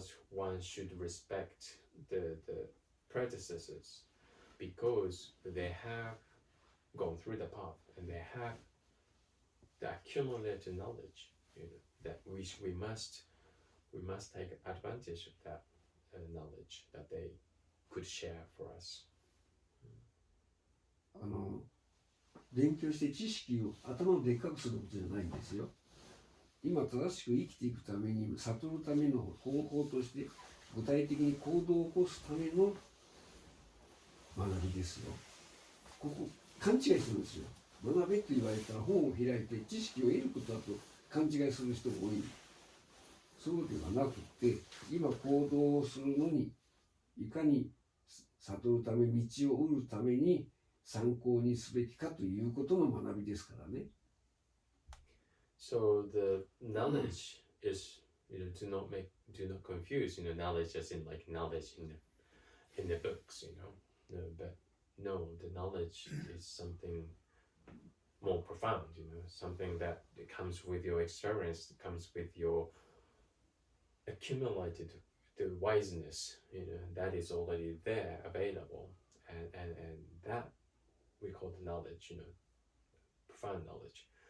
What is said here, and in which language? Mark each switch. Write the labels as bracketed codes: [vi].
[en] one should respect the predecessors because they have gone through the path and they have the accumulated knowledge, that we must take advantage of that knowledge that they could share for us. [ja] 勉強して知識を頭をでっかくすることじゃないんですよ。今正しく生きていくために悟るための方法として具体的に行動を起こすための学びですよ。ここ勘違いするんですよ。学べと言われたら本を開いて知識を得ることだと勘違いする人が多い。そうではなくて今行動をするのにいかに悟るため道を得るために参考にすべきかということの学びですからね。 [en] So the knowledge is, do not confuse, knowledge as in like knowledge in the books, but no, the knowledge is something more profound, something that comes with your experience, comes with your accumulated the wiseness, that is already there, available, and that we call the knowledge, profound knowledge.